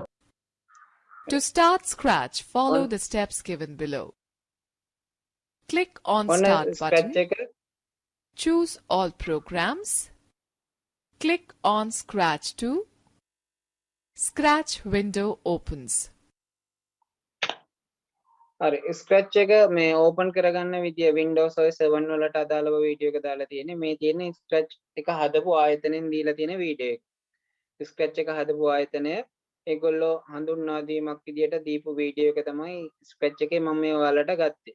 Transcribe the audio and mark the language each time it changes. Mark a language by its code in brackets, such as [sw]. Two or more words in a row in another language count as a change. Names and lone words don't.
[en] To start Scratch, follow On- the steps given below. Click on [si] ඔන්න [en] Start [si] ස්ක්‍රැච් [en] button. [si] එක [en] Choose all programs. Click on Scratch 2. Scratch window opens. [si] හරි ස්ක්‍රැච් එක මේ ඕපන් කරගන්න විදිය Windows OS 7 වලට අදාළව වීඩියෝ එක දාලා තියෙන්නේ. මේ තියෙන්නේ ස්ක්‍රැච් එක හදපු ආයතනෙන් දීලා තියෙන වීඩියෝ එක. ස්ක්‍රැච් එක හදපු ආයතනය ඒගොල්ලෝ හඳුන්වා දීමක් විදියට දීපු වීඩියෝ එක තමයි ස්ක්‍රැච් එකේ මම මේ ඔයාලට ගත්තේ.